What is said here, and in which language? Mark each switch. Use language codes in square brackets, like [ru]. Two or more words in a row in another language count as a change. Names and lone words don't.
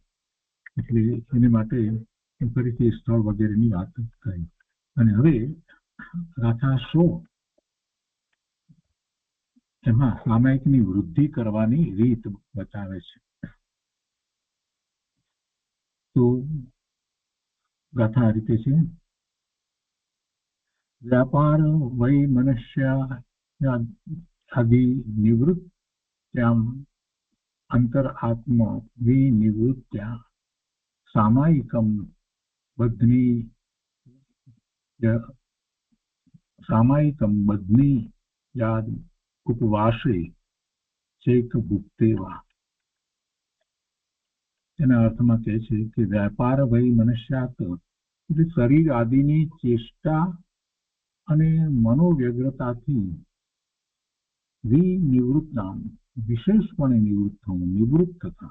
[gu] એટલે એની માટે ફરીથી સ્થળ વગેરેની વાત કરી. અને હવે ગાથા 100 એમાં સામાયિકની વૃદ્ધિ કરવાની રીત બતાવે છે. તો ગાથા આ રીતે છે. [sa] व्यापार वै मनुष्यादि निवृत्त्याम् अंतरात्म विनिवृत्त्या सामायिकं बध्नी याद उपवासे चैक भुक्तेवा. [gu] એના અર્થમાં કહે છે કે [sa] વ્યાપાર વૈ મનુષ્યાત [gu] એટલે શરીર આદિની ચેષ્ટા અને મનોવ્યગ્રતાથી વિનિવૃત્તામ વિશેષપણે નિવૃત્ત થવું, નિવૃત્ત થતા.